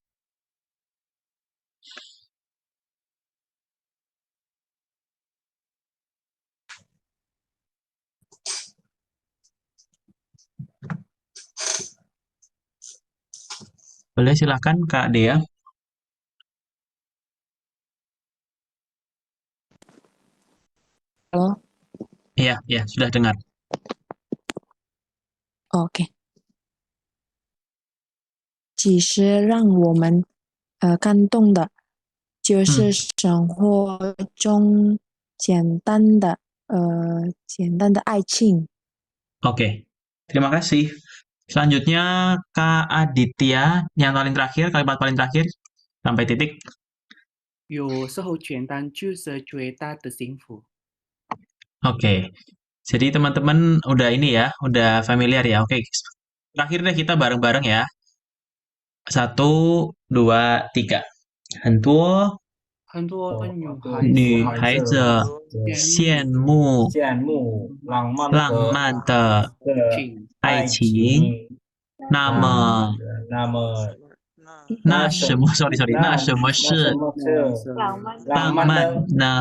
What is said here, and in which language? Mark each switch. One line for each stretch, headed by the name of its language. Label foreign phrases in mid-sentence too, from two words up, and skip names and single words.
Indonesian: Boleh silakan Kak Dea. Halo, Iya, ya, sudah dengar.
Chinese: OK。其实让我们感动的，就是生活中简单的爱情。
Indonesian: Oke, terima kasih. Selanjutnya Kak Aditya, yang paling terakhir, kalimat paling terakhir, sampai titik.
Chinese: 有时候简单就是最大的幸福。
Indonesian: Oke, jadi teman-teman udah ini ya, udah familiar ya. Oke, terakhir deh kita bareng-bareng ya. 1, 2, 3.
Chinese: 很多很多女孩子羡慕浪漫的爱情。那么那什么，sorry，那什么是浪漫呢？